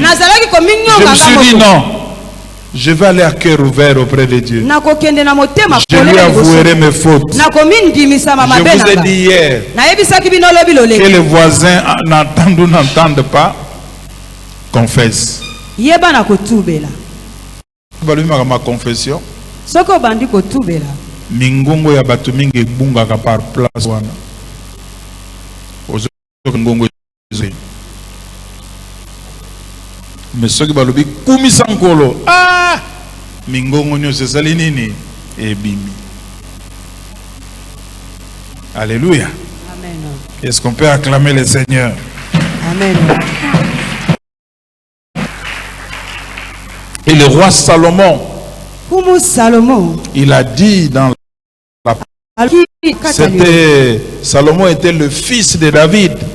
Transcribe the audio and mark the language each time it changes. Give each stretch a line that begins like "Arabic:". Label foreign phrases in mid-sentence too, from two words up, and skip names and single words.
French: Je me suis dit non, je vais aller à cœur ouvert auprès de Dieu. Je lui avouerai mes fautes. Je vous ai dit hier que les voisins n'entendent ou n'entendent pas, confesse. Ma confession.
Lingala: Mingongo ya batu mingi bungaka
French: par place
Lingala: wana. Ozo ngongo zé. Mais soki balobi kumisa nkolo. Ah! Mingongo nyo sesali nini? Ebimi.
French: Alléluia. Amen. Est-ce qu'on peut acclamer le Seigneur? Amen. Et le roi Salomon, il a dit dans la Salomon était le fils de David.